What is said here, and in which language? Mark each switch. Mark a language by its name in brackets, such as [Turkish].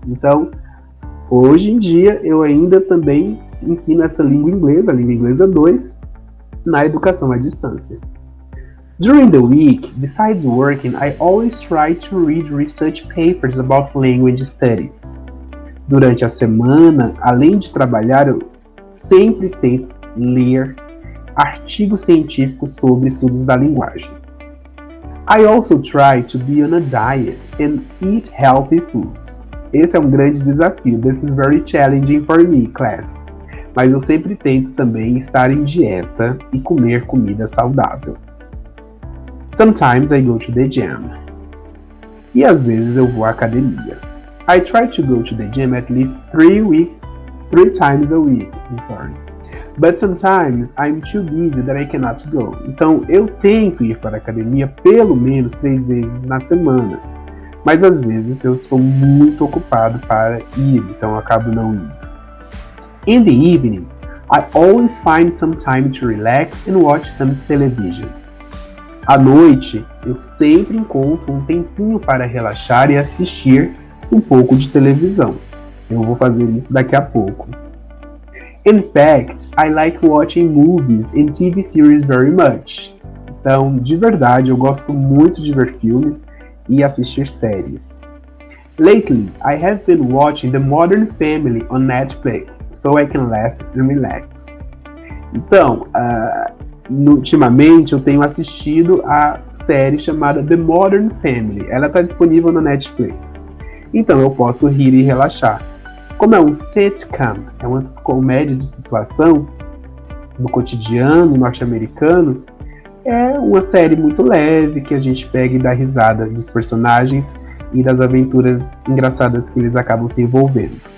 [Portuguese] Então, hoje em dia, eu ainda também ensino essa língua inglesa, a Língua Inglesa 2, na educação à distância. [English] During the week, besides working, I always try to read research papers about language studies. [Portuguese] Durante a semana, além de trabalhar, eu sempre tento ler artigos científicos sobre estudos da linguagem. [English] I also try to be on a diet and eat healthy food. [Portuguese] Esse é um grande desafio. [English] This is very challenging for me, class. [Portuguese] Mas eu sempre tento também estar em dieta e comer comida saudável. [English] Sometimes I go to the gym. [Portuguese] E às vezes eu vou à academia. [English] I try to go to the gym at least 3 times a week. But sometimes I'm too busy that I cannot go. [Portuguese] Então eu tento ir para a academia pelo menos 3 vezes na semana. Mas às vezes eu estou muito ocupado para ir, então eu acabo não indo. [English] In the evening, I always find some time to relax and watch some television. [Portuguese] À noite, eu sempre encontro um tempinho para relaxar e assistir um pouco de televisão. Eu vou fazer isso daqui a pouco. [English] In fact, I like watching movies and TV series very much. [Portuguese] Então, de verdade, eu gosto muito de ver filmes e assistir séries. [English] Lately, I have been watching The Modern Family on Netflix, so I can laugh and relax. [Portuguese] Então, ultimamente eu tenho assistido a série chamada The Modern Family. Ela está disponível na Netflix. Então eu posso rir e relaxar. Como é um sitcom, é uma comédia de situação no cotidiano norte-americano, é uma série muito leve que a gente pega e dá risada dos personagens e das aventuras engraçadas que eles acabam se envolvendo.